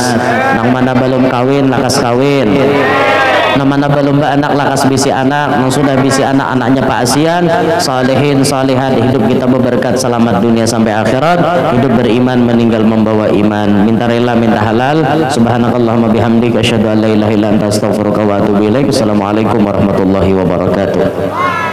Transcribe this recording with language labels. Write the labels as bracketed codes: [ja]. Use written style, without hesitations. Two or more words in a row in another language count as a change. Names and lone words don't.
[bjn] Nang mana belum kawin lakas kawin, namanya belum anak lakas bisi anak, yang sudah bisi anak-anaknya Pak Asian, [ar] صالحين صالحات, [bjn] hidup kita berberkat selamat dunia sampai akhirat, hidup beriman meninggal membawa iman. Minta rela minta halal. [ar] سبحانك اللهم وبحمدك أشهد أن لا إله إلا أنت أستغفرك وأتوب إليك. السلام عليكم ورحمة الله وبركاته.